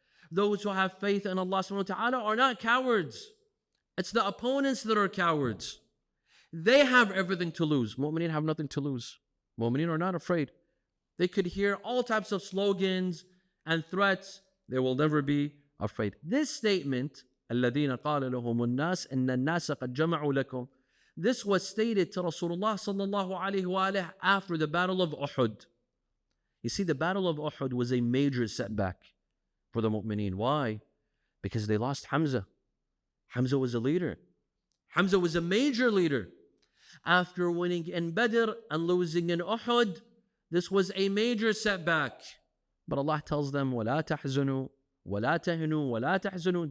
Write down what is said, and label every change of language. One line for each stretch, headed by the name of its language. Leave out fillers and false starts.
English: Those who have faith in Allah subhanahu wa ta'ala are not cowards. It's the opponents that are cowards. They have everything to lose. Mu'mineen have nothing to lose. Mu'mineen are not afraid. They could hear all types of slogans and threats. They will never be afraid. This statement,
Arabic: الَّذِينَ قَالَ لَهُمُ النَّاسِ إِنَّ النَّاسَ قَدْ جَمَعُوا لَكُمْ.
English: This was stated to Rasulullah sallallahu alayhi wa alayhi after the Battle of Uhud. You see, the Battle of Uhud was a major setback for the mu'mineen. Why? Because they lost Hamza. Hamza was a leader. Hamza was a major leader. After winning in Badr and losing in Uhud, this was a major setback. But Allah tells them,
Arabic: وَلَا تَحْزُنُوا وَلَا تَهِنُوا وَلَا تَحْزُنُوا.